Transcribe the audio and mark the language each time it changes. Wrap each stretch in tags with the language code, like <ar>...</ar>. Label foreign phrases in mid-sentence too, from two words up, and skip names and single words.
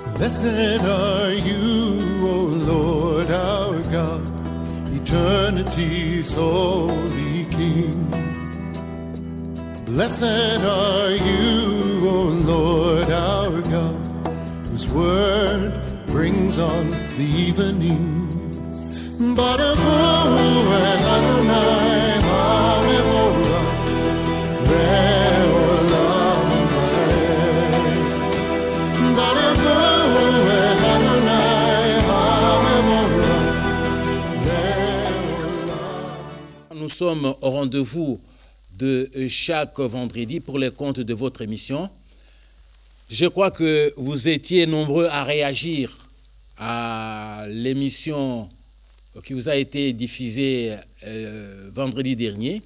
<en>Blessed are you, O Lord our God, eternity's holy King. Blessed are you, O Lord our God, whose word brings on the evening.</en> <he>ברוך הוא את ה׳ המבורך לעולם ועד. ברוך הוא את ה׳ המבורך לעולם.</he> <fr>Nous sommes au rendez-vous de chaque vendredi pour les comptes de votre émission. Je crois que vous étiez nombreux à réagir à l'émission qui vous a été diffusée vendredi dernier.</fr>